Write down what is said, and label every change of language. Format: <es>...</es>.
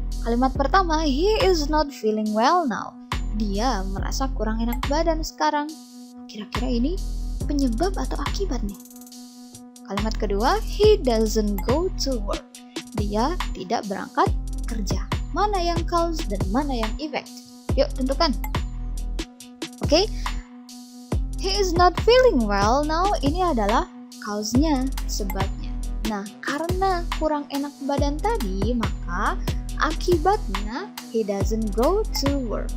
<id>Kalimat pertama,</id> <en>he is not feeling well now.</en> <id>Dia merasa kurang enak badan sekarang. Kira-kira ini penyebab atau akibat nih? Kalimat kedua,</id> <en>he doesn't go to work.</en> <id>Dia tidak berangkat kerja. Mana yang cause dan mana yang effect? Yuk tentukan. Oke.</id> <en>He is not feeling well now.</en> <id>Ini adalah cause-nya, sebabnya. Nah, karena kurang enak badan tadi, maka akibatnya</id> <en>he doesn't go to work.</en>